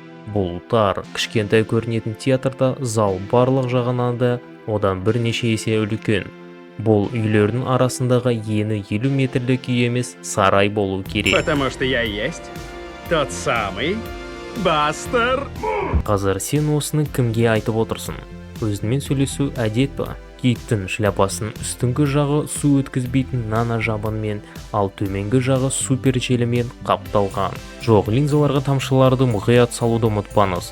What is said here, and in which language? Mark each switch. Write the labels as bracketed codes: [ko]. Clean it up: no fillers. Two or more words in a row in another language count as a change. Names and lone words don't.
[kk] Бұл тар, кішкентай көрінетін театрда зал барлық жағынан да одан бірнеше есе үлкен. Бұл үйлердің арасындағы ені 50 метрлік үй емес, сарай болу керек. [ru] Потому что я есть тот самый Бастер. [kk] Қазір сен осыны кімге айтып отырсың? Өзіңмен сөйлесу әдет па? Киттің шляпасының үстіңгі жағы су өткізбейтін нана жабынмен, ал төменгі жағы супер желімен қапталған. Жоқ, линзаларға тамшыларды мұқият салуды ұмытпаңыз.